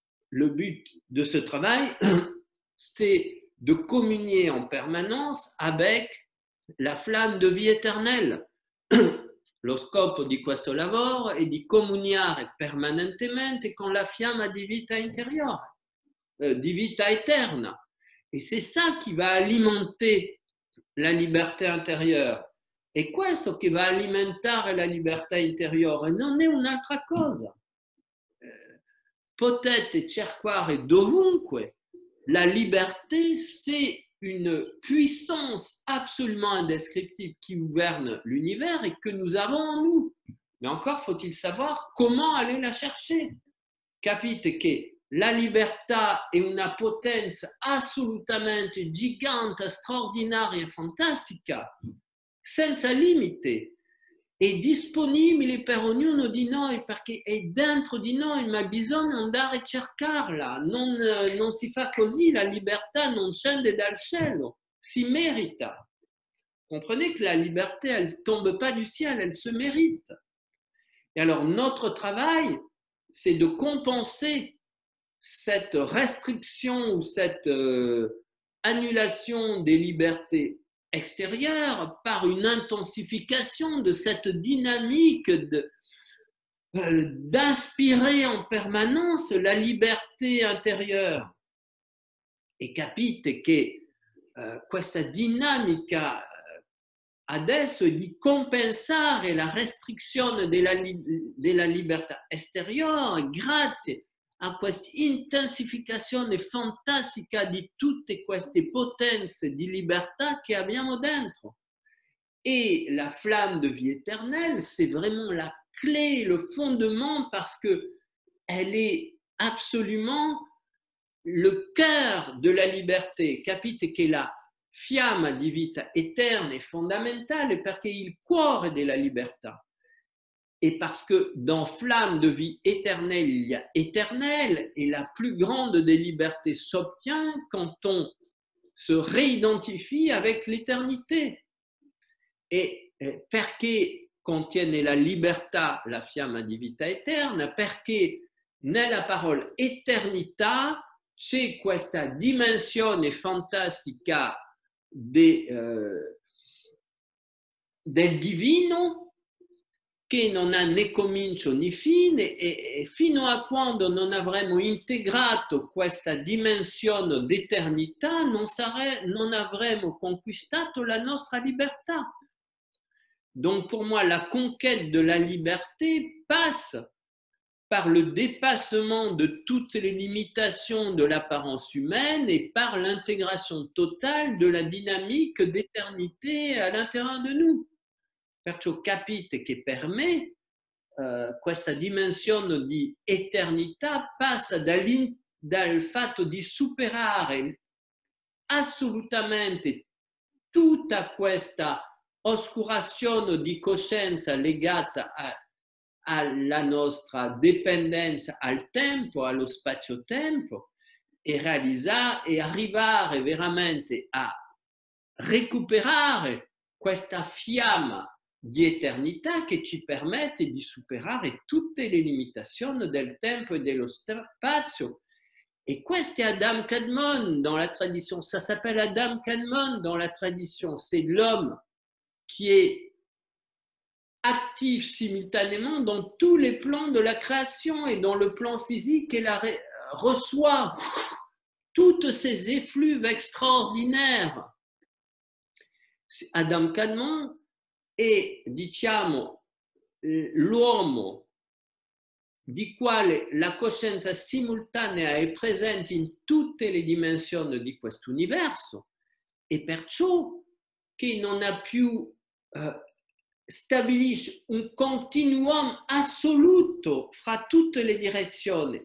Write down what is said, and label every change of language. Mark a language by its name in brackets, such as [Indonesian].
[French] Le but de ce travail, c'est de communier en permanence avec la flamme de vie éternelle. [Italian] Lo scopo di questo lavoro è di comuniare permanentemente con la fiamma di vita interiore, di vita eterna. [French] Et c'est ça qui va alimenter la libertà intérieure. [Italian] E questo che va alimentare la libertà interiore non è un'altra cosa. Potete cercare dovunque. [French] La liberté, c'est une puissance absolument indescriptible qui gouverne l'univers et que nous avons en nous. Mais encore faut-il savoir comment aller la chercher. [Italian] Capite che la libertà è una potenza assolutamente gigante, straordinaria, fantastica, senza limite, è disponibile per ognuno di noi perché è dentro di noi, ma bisogna andare a cercarla. Non si fa così, la libertà non scende dal cielo, si merita. [French] Comprenez que la liberté, elle ne tombe pas du ciel, elle se mérite. Et alors, notre travail, c'est de compenser cette restriction ou cette annulation des libertés extérieure par une intensification de cette dynamique d'inspirer en permanence la liberté intérieure. [Italian] E capite che questa dinamica adesso è di compensare la restrizione della libertà esteriore grazie a questa intensificazione fantastica di tutte queste potenze di libertà che abbiamo dentro. [French] Et la flamme de vie éternelle, c'est vraiment la clé, le fondement, parce qu'elle est absolument le cœur de la liberté. [Italian] Capite che la fiamma di vita eterna è fondamentale perché è il cuore della libertà. [French] Et parce que dans flamme de vie éternelle, il y a éternel, et la plus grande des libertés s'obtient quand on se réidentifie avec l'éternité. [Italian] E perché contiene la libertà, la fiamma di vita eterna? Perché nella parola eternità c'è questa dimensione fantastica del divino che non ha né comincio né fine, e fino a quando non avremo integrato questa dimensione d'eternità non avremo conquistato la nostra libertà. [French] Donc pour moi, la conquête de la liberté passe par le dépassement de toutes les limitations de l'apparence humaine et par l'intégration totale de la dynamique d'éternité à l'intérieur de nous. [Italian] Perciò capite che per me questa dimensione di eternità passa dal fatto di superare assolutamente tutta questa oscurazione di coscienza legata alla nostra dipendenza al tempo, allo spazio-tempo, e arrivare veramente a recuperare questa fiamma di eternità che ci permette di superare tutte le limitazioni del tempo e dello spazio. [French] Et [Italian] questo è [French] Adam Kadmon dans la tradition. Ça s'appelle Adam Kadmon dans la tradition. C'est l'homme qui est actif simultanément dans tous les plans de la création et dans le plan physique, et reçoit tous ces effluves extraordinaires. [Italian] Adam Kadmon è, diciamo, l'uomo di quale la coscienza simultanea è presente in tutte le dimensioni di questo universo, e perciò che non ha più stabilisce un continuum assoluto fra tutte le direzioni.